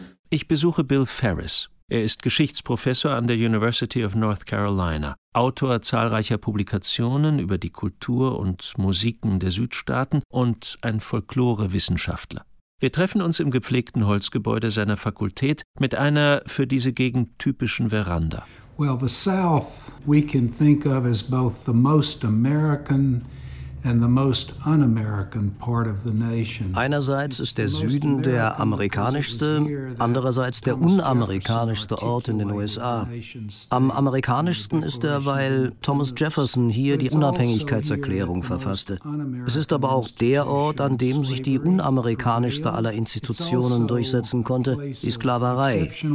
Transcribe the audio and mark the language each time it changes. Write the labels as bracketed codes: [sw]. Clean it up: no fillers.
[de] Ich besuche Bill Ferris. Er ist Geschichtsprofessor an der University of North Carolina, Autor zahlreicher Publikationen über die Kultur und Musiken der Südstaaten und ein Folklorewissenschaftler. Wir treffen uns im gepflegten Holzgebäude seiner Fakultät mit einer für diese Gegend typischen Veranda. [en] Well, the South we can think of as both the most American and the most un-American part of the nation. [de] Einerseits ist der Süden der amerikanischste, andererseits der unamerikanischste Ort in den USA. Am amerikanischsten ist er, weil Thomas Jefferson hier die Unabhängigkeitserklärung verfasste. Es ist aber auch der Ort, an dem sich die unamerikanischste aller Institutionen durchsetzen konnte, die Sklaverei.